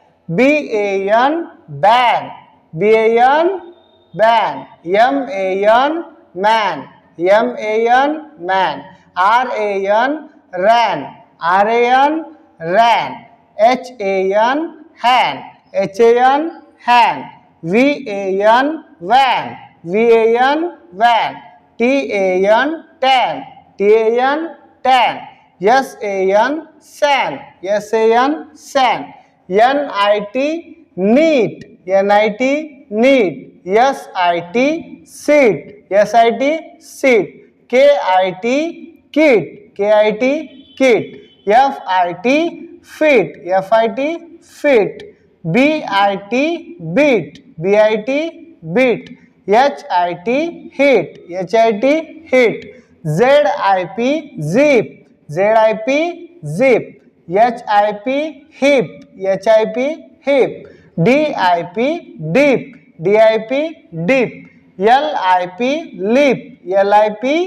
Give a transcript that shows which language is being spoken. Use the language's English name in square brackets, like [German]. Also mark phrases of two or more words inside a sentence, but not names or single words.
[English] BAN ban, BAN ban, MAN man, MAN man, RAN ran, RAN ran, HAN han, HAN han, VAN van, VAN van, TAN tan, TAN tan, SAN san, SAN san, NIT neat, NIT neat, SIT sit, SIT sit, KIT kit, KIT kit, FIT fit, FIT fit, BIT bit, BIT bit, HIT hit, HIT hit, ZIP zip, ZIP zip, HIP hip, HIP hip, DIP dip, DIP dip, LIP lip, LIP